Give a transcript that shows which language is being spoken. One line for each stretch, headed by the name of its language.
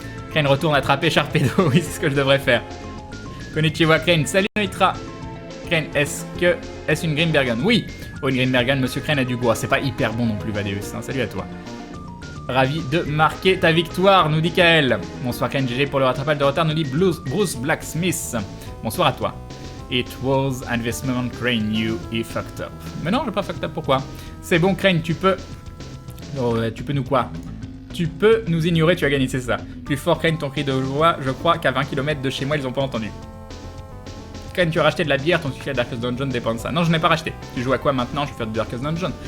French: Crane retourne attraper Sharpedo, oui, c'est ce que je devrais faire. Konnichiwa Crane, salut Noitra. Crane, est-ce une Grimbergen? Oui. Oh, une Grimbergen, monsieur Crane a du goût. C'est pas hyper bon non plus, Vadeus, hein. Salut à toi. Ravi de marquer ta victoire, nous dit Kael. Bonsoir Crane, GG pour le rattrapage de retard, nous dit Bruce Blacksmith. Bonsoir à toi.
English: It was investment Crane, you fucked up.
French: Mais non, j'ai pas
English: fucked up,
French: pourquoi? C'est bon Crane, tu peux... Oh, tu peux nous quoi? Tu peux nous ignorer, tu as gagné, c'est ça. Plus fort Crane, ton cri de joie, je crois qu'à 20 km de chez moi, ils ont pas entendu. Crane, tu as racheté de la bière, ton succès à Darkest Dungeon dépend de ça. Non, je n'ai pas racheté. Tu joues à quoi maintenant? Je vais faire du Darkest Dungeon.